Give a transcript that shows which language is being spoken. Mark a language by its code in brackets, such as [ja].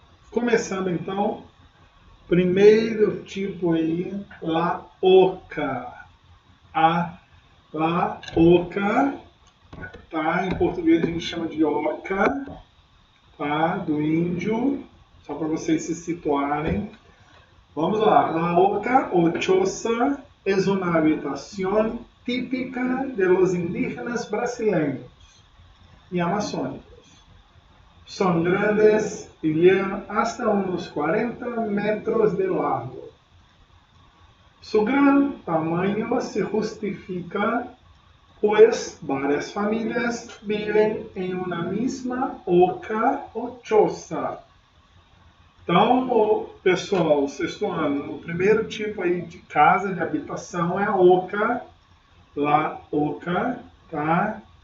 [pt] Começando então, primeiro tipo aí, la oca. A La Oca, tá? Em português a gente chama de oca, tá? Do índio, só para vocês se situarem. Vamos lá. [es] La oca o choza es una habitación típica de los indígenas brasileños y amazónicos. Son grandes y llegan hasta unos 40 metros de largo. Su gran tamaño se justifica pues varias familias viven [pt] em uma mesma oca ou choza. Então, pessoal, sexto ano, o primeiro tipo aí de casa, de habitação é a oca, la oca, tá?